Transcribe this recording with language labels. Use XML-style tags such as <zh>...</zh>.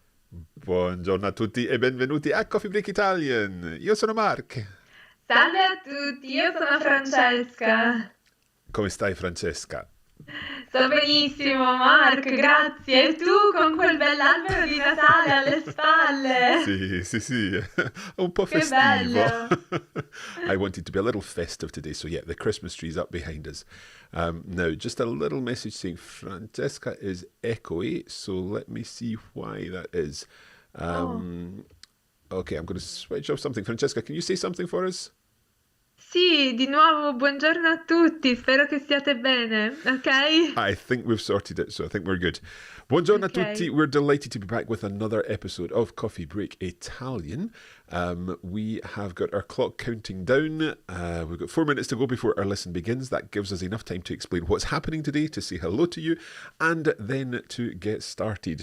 <it>Buongiorno a tutti e benvenuti a Coffee Break Italian. Io sono Mark. Salve a tutti, io sono Francesca. Come stai, Francesca? Sto benissimo, Mark, grazie. E tu con quel bell'albero di Natale alle spalle? Sì, un po' Che festivo. bello.</it> <en>I wanted to be a little festive today, so yeah, the Christmas tree's up behind us. Now, just a little message saying Francesca is echoey, so let me see why that is. Oh, Okay, I'm going to switch off something. Francesca, can you say something for us?</en> <it>sì, di nuovo buongiorno a tutti, spero che stiate bene, ok?</it> <en>I think we've sorted it, so I think we're good.</en> <it>Buongiorno a tutti. Ok.</it> <en>We're delighted to be back with another episode of Coffee Break Italian. We have got our clock counting down. We've got 4 minutes to go before our lesson begins. That gives us enough time to explain what's happening today, to say hello to you, and then to get started.</en>